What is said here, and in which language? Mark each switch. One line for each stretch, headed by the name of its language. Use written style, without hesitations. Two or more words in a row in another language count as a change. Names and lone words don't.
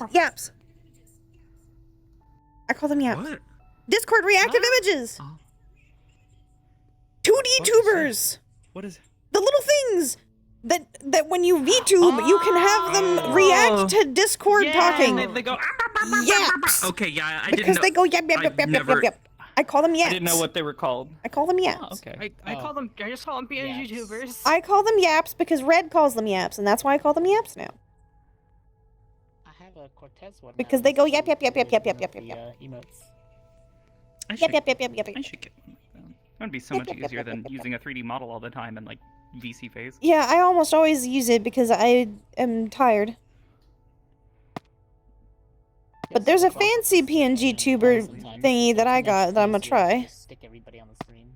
English: Yaps. I call them yaps. What? Discord reactive images. Oh. 2D tubers. What is? The little things that when you VTube, you can have them react to Discord talking. And they go. Yaps. Okay, yeah, I Because didn't know. they go yap, yap, I've yap, yap, yap, never- yap, yap. I call them yaps. I didn't know what they were called. I call them yaps. Oh, okay. I call them. I just call them PNG Yaps. tubers. I call them yaps because Red calls them yaps, and that's why I call them yaps now. I have a Cortez one. Because now they go with yap, the- yap, yap, yap, yap, yap, with yap, the, yap. Emotes. I Yap, should, yap, yap, yap, yap, I yap. should get one of them. That'd be so Yep, much yep, yep, easier yep, than yep, yep, using a 3D model all the time and like VC phase. Yeah, I almost always use it because I am tired. But there's a fancy PNG tuber thingy that I got that I'm gonna try. Just stick everybody on the screen.